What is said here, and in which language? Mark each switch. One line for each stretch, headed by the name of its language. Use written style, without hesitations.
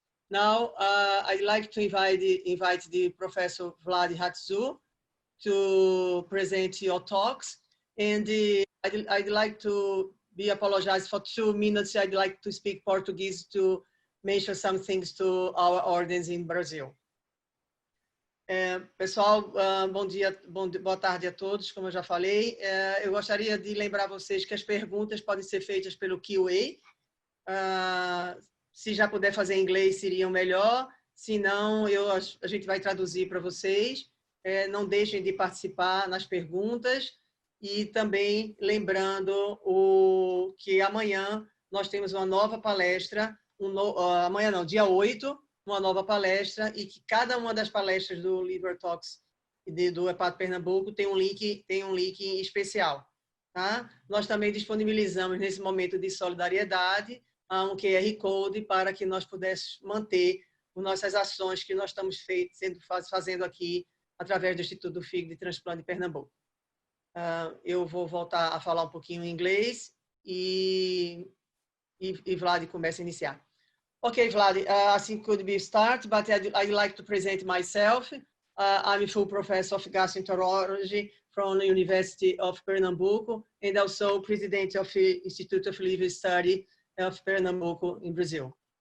English: Now, I'd like to invite the Professor Vlad Ratziu to present your talks. And I'd like to apologize for 2 minutes. I'd like to speak Portuguese to mention some things to our audience in Brazil.
Portuguese: Pessoal, bom dia, boa tarde a todos, como eu já falei. Eu gostaria de lembrar vocês que as perguntas podem ser feitas pelo Q&A. Se já puder fazer em inglês, seria melhor. Se não, a gente vai traduzir para vocês. Não deixem de participar nas perguntas. E também lembrando que amanhã nós temos uma nova palestra, amanhã não, dia 8, uma nova palestra, e que cada uma das palestras do Liver Talks e do Hepato Pernambuco tem um link especial. Tá? Nós também disponibilizamos, nesse momento de solidariedade, um QR Code para que nós pudéssemos manter as nossas ações que nós estamos fazendo aqui através do Instituto do Fígado de Transplante de Pernambuco. Eu vou voltar a falar um pouquinho em inglês e Vlad começa a iniciar.
English: Okay, Vlad, I think could be start, but I'd like to present myself. I'm a full professor of gastroenterology from the University of Pernambuco, and also president of the Institute of Liver Study of Pernambuco in Brazil.